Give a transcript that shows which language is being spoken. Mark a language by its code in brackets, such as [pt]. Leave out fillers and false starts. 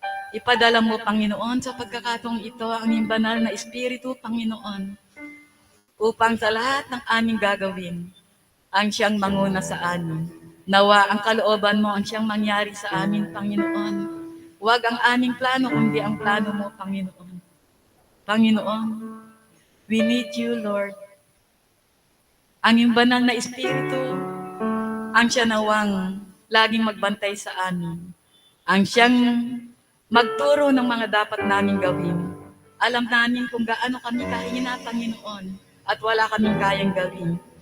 [tl] Ipadala mo, Panginoon, sa pagkakataong ito ang iyong banal na Espiritu, Panginoon, upang sa lahat ng aming gagawin, ang siyang manguna sa amin. Nawa ang kalooban mo ang siyang mangyari sa amin, Panginoon. Huwag ang aming plano, kundi ang plano mo, Panginoon. [en] Panginoon, we need you, Lord. [tl] Ang iyong banal na Espiritu, ang siya nawang laging magbantay sa amin. Ang siyang magturo ng mga dapat naming gawin. Alam namin kung gaano kami kahina, Panginoon, at wala kaming kayang gawin.